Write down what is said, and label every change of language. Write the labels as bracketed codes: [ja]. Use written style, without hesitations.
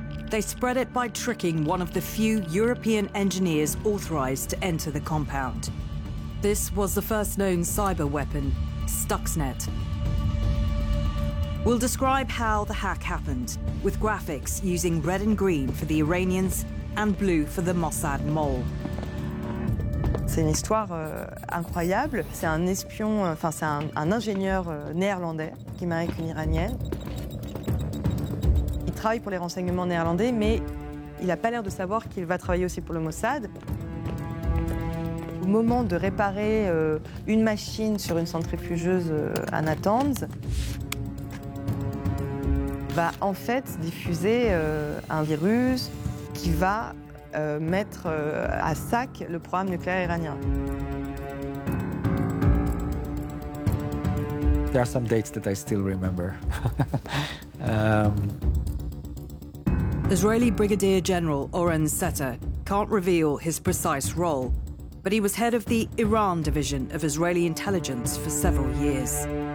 [en] They spread it by tricking one of the few European engineers authorized to enter the compound. This was the first known cyber weapon, Stuxnet. We'll describe how the hack happened, with graphics using red and green for the Iranians and blue for the Mossad mole. [fr] C'est une histoire incroyable. C'est un espion, enfin c'est un ingénieur néerlandais qui m'a avec une iranienne. Il travaille pour les renseignements néerlandais, mais il n'a pas l'air de savoir qu'il va travailler aussi pour le Mossad. Au moment de réparer une machine sur une centrifugeuse à Natanz, va en fait diffuser un virus qui va mettre à sac le programme nucléaire iranien. [en] There are some dates that I still remember. Israeli Brigadier General Oren Setter can't reveal his precise role, but he was head of the Iran division of Israeli intelligence for several years.